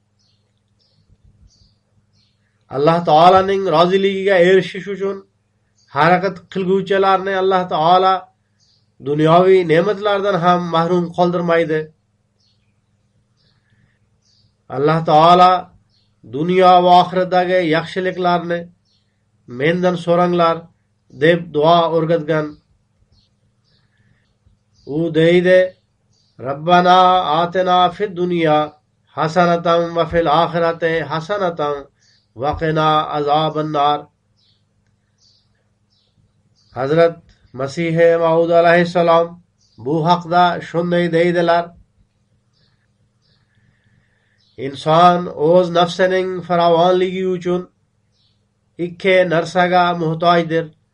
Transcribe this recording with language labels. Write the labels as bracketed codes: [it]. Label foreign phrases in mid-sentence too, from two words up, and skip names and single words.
[uz] Alloh taolaning roziligiga erishish uchun harakat qilguvchilarni Alloh taolo dunyoviy ne'matlardan ham mahrum qoldirmaydi. Alloh taolo dunyo va oxiratdagi yaxshiliklarni mendan so'ranglar deb duo o'rgatgan. U deydi: [ar] ربنا آتنا في الدنيا حسنة وفي الآخرة حسنة وقنا عذاب النار. [uz] Hazrat Masih Maud alayhissalom bu haqda shunday deydilar: Inson o'z nafsining farovonligi uchun ikki narsaga muhtojdir.